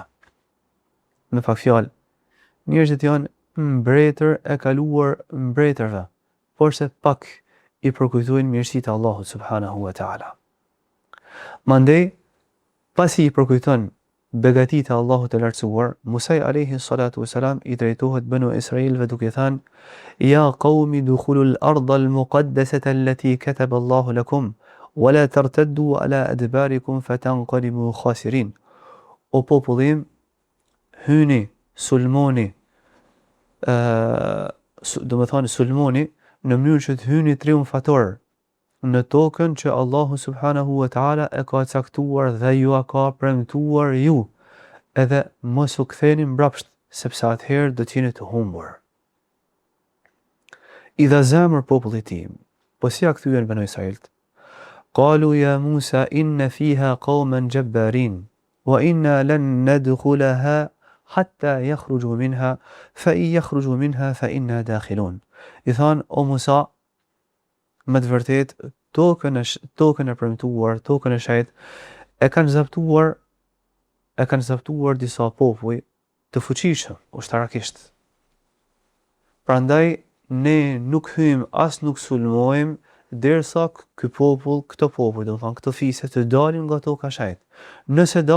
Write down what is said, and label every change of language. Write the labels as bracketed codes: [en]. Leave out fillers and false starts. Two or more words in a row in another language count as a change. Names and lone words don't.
[sq] Me pak fjalë, njerëzit janë mbretër e kaluar mbretërve, por se pak i përkujtojnë mirësitë e Allahut [ar] سبحانه وتعالى. [sq] Mandej, pasi i përkujton begatitë e Allahut të lartësuar, Musa [ar] عليه الصلاة والسلام [sq] i drejtohet Banu Israilve duke thënë: [ar] يا قوم ادخلوا الأرض المقدسة التي كتب الله لكم ولا ترتدوا على أدباركم فتنقلبوا خاسرين. [sq] O popullim, hyni, sulmoni, do të thonë sulmoni në mënyrë që të hyni triumfator në tokën që Allahu [ar] سبحانه وتعالى [sq] e ka caktuar dhe ju a ka premtuar ju, edhe mos u ktheni mbrapsht, sepse atëherë do t'jeni të humbur. I dha zemër popullit tim, po si ja kthyen Banu Israilt? [ar] قالوا يا موسى إن فيها قوما جبارين وإنا لن ندخلها حتى يخرجوا منها فإن يخرجوا منها فإنا داخلون. [sq] I than: O Musa, me të vërtet, tokën e premtuar, tokën e shenjtë, e kanë zaptuar disa popull të fuqishëm ushtarakisht. Prandaj ne nuk hyjmë as nuk sulmojmë derisa këto popull, do të thonë këto fise, të dalin nga toka e shenjtë.